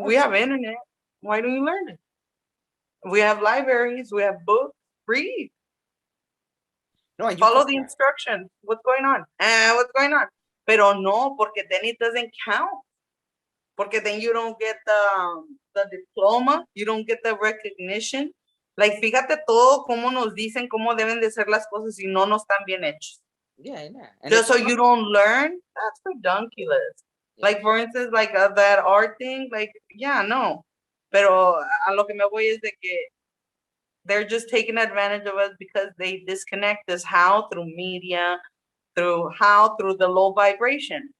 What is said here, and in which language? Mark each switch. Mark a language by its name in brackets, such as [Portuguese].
[English] We have internet. Why don't you learn it? We have libraries. We have books. Read. No, and follow the instructions. What's going on? What's going on? [Spanish] Pero no, porque [English] then it doesn't count. Porque then you don't get the diploma. You don't get the recognition. [Spanish] Like, fíjate todo cómo nos dicen cómo deben de ser las cosas y no nos están bien hechos. [English] Yeah. And just so you don't learn, that's ridiculous. Yeah. Like, for instance, like that art thing, like, yeah, no. [Spanish] Pero a lo que me voy es de que [English] they're just taking advantage of us because they disconnect us. How? Through media, through the low vibration.